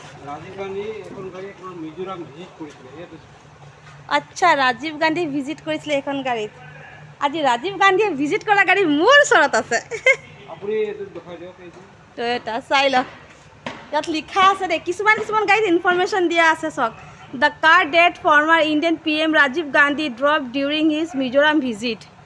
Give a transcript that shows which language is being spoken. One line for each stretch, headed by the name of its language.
Assamese: ৰাজীৱ গান্ধী এখন গাড়ী আপোনাৰ মিজোৰাম ভিজিট কৰিছিলে। আচ্ছা, ৰাজীৱ গান্ধী ভিজিট কৰিছিলে এইখন গাড়ীত। আজি ৰাজীৱ গান্ধীয়ে ভিজিট কৰা গাড়ী মোৰ ওচৰত আছে। আপুনি এইটো দেখাই দিয়ক, এইটো টয়টা চাই লওক। ইয়াত লিখা আছে দেই, কিছুমান গাড়ীত ইনফৰমেশ্যন দিয়া আছে চাওক।
English: The car that former Indian PM Rajiv Gandhi drove during his Mizoram visit.